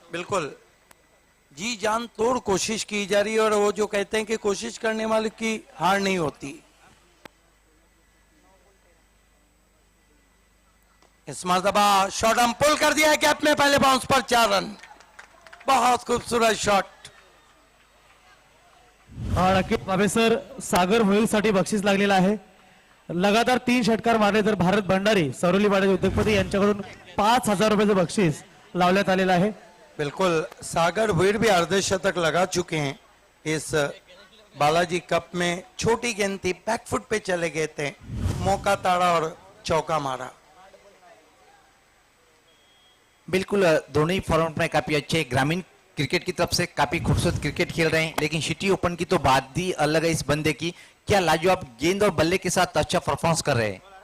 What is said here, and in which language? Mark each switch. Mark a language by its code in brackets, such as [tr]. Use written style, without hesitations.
[hi] बिल्कुल जी जान तोड़ कोशिश की जा रही है, और वो जो कहते हैं कि कोशिश करने वाले की हार नहीं होती। इस मर्तबा शॉट हम पुल कर दिया है कैप में, पहले बाउंस पर 4 रन। बहुत खूबसूरत शॉट। [mr] नक्कीच बाबेसर, सागर भोईसाठी बक्षीस लागलेलं आहे। लगातार 3 षटकार मारले तर भारत भंडारी सरोली पाड्याचे उद्योगपती यांच्याकडून 5,000 रुपयाचं बक्षीस लावण्यात आलेलं आहे। [hi] बिल्कुल, सागर भुईर भी अर्धशतक लगा चुके हैं इस बालाजी कप में। छोटी गेंद थी, बैकफुट पे चले गए थे, मौका ताड़ा और चौका मारा। बिल्कुल दोनों ही फॉर्मेट में काफी अच्छे ग्रामीण क्रिकेट की तरफ से काफी खूबसूरत क्रिकेट खेल रहे हैं, लेकिन सिटी ओपन की तो बात ही अलग है। इस बंदे की क्या लाजवाब गेंद और बल्ले के साथ अच्छा परफॉर्मेंस कर रहे हैं।